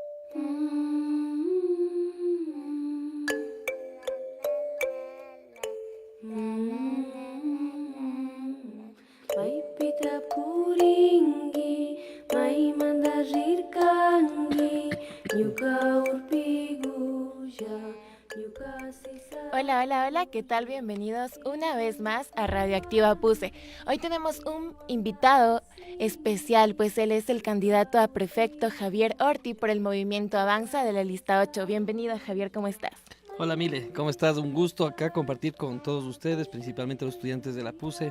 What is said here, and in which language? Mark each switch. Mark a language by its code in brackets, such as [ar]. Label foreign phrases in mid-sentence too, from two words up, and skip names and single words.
[qu] Maipita puringi, mai mandarir kangi, nyuka urpiguya, nyuka sisa. [es] Hola, hola, hola, ¿qué tal? Bienvenidos una vez más a Radioactiva Puse. Hoy tenemos un invitado especial, pues él es el candidato a prefecto Javier Orti por el Movimiento Avanza de la lista 8. Bienvenido, Javier, ¿cómo estás? Hola Mile, ¿cómo estás? Un gusto acá compartir con todos ustedes, principalmente los estudiantes de la PUSE.